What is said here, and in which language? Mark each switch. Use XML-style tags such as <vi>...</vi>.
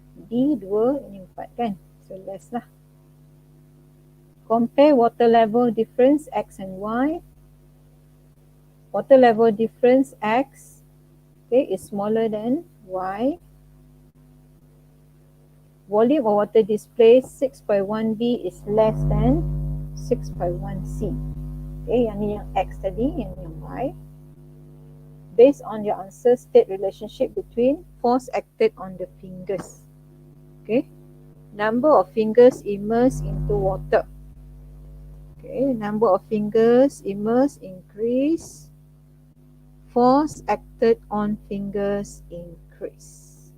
<en>D2,</en> <ms>ini 4 kan?</ms> <en>So less lah. Compare water level difference X and Y. Water level difference X, okay, is smaller than Y. Volume of water displaced 6.1B is less than 6.1C.</en> <ms>Okay, yang ni yang X tadi, yang ni yang Y.</ms> <en>Based on your answer, state relationship between force acted on the fingers. Okay, number of fingers immersed into water. Okay, number of fingers immersed increase. Force acted on fingers increase.</en>